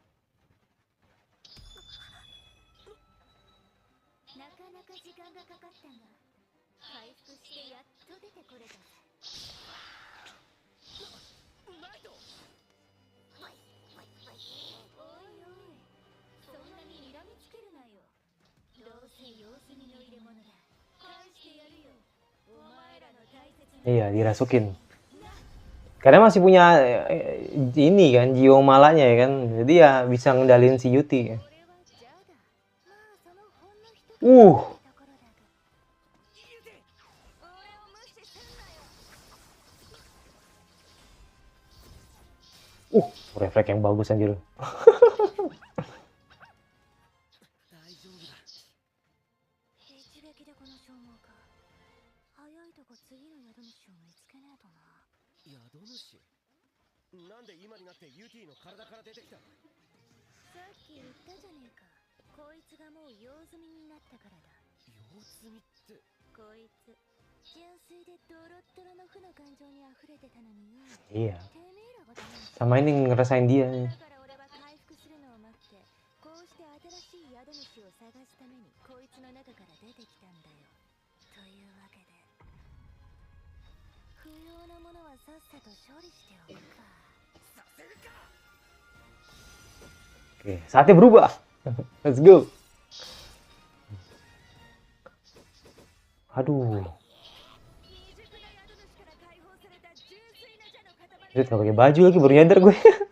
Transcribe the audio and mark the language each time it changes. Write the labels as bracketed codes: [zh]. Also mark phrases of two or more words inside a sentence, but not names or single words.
[ja] なかなか時間がかかったが、回復してやっと出てこれたぜ。ナイト。おいおい、そんなに睨みつけるなよ。どうせ様子見の入れ物だ。返してやるよ。お前らの大切な。 [id] Iya dirasukin. Karena masih punya ini kan jiwa malanya ya kan, jadi ya bisa ngendalin si Yuti. Refleks yang bagus anjir. [ja] なんで今になってユティの体から出てきた。さっき言ったじゃねえか。こいつがもう用済みになったからだ。用済みって。こいつ純粋でドロッドロの負の感情に溢れてたのによ。 [id] Iya. Sama ini ngerasain dia nih. [ja] だから俺は回復するのを待って、こうして新しい宿主を探すためにこいつの中から出てきたんだよ。というわけで、不要なものはさっさと処理しておくか。 [id] Oke, saatnya berubah. [en] Let's go. [id] Aduh. Dia nggak pakai baju lagi, baru nyadar gue.